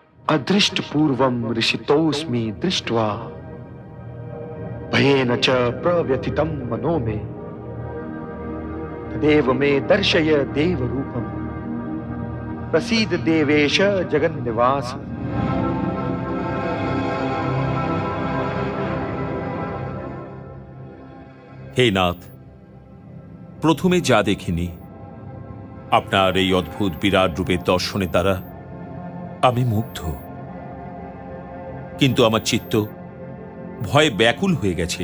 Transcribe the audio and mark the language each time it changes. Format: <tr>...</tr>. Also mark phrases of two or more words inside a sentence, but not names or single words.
<sa>अदृष्टपूर्वं ऋषितोऽस्मि दृष्ट्वा भयेन च प्रव्यथितं मनो मे तदेव मे दर्शय देवरूपम् प्रसीद देवेश जगन्निवास।</sa> <bn>হে নাথ, প্রথমে যা দেখিনি আপনার এই অদ্ভুত বিরাট রূপের দর্শনে তারা আমি মুগ্ধ, কিন্তু আমার চিত্ত ভয়ে ব্যাকুল হয়ে গেছে।</bn>